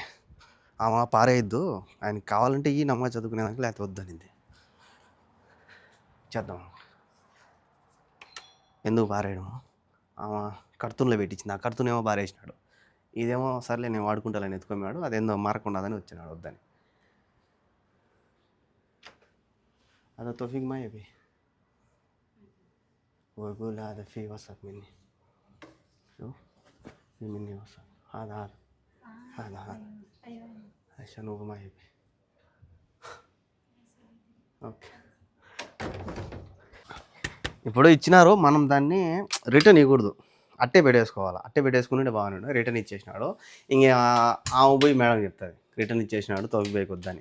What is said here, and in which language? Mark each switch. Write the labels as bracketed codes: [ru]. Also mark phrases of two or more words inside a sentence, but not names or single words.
[te] ఆమె పారేయద్దు, ఆయనకి కావాలంటే ఈ నమాజ్ చదువుకునేదానికి, లేకపోతే వద్దనింది. చేద్దాం, ఎందుకు పారేయడం. ఆమె కర్తూన్లో పెట్టించింది, ఆ కర్తూనేమో పారేసినాడు. ఇదేమో సర్లే నేను వాడుకుంటానని ఎత్తుకున్నాడు. అదేందో మారకుండాదని వచ్చినాడు వద్దని. [ar] هذا توفيق ما يبي ويقول هذا في وسط مني. شوف في مني وسط. هذا عشان هو ما يبي. [te] ఓకే, ఇప్పుడు ఇచ్చినారు, మనం దాన్ని రిటర్న్ ఇవ్వకూడదు, అట్టే పెట్టేసుకోవాలి. అట్టే పెట్టేసుకుంటే బాగున్నాడు. రిటర్న్ ఇచ్చేసినాడు. ఇంకా ఆమె పోయి మేడం చెప్తుంది రిటర్న్ ఇచ్చేసినాడు తోఫిక్ భాయ్కి వద్దని.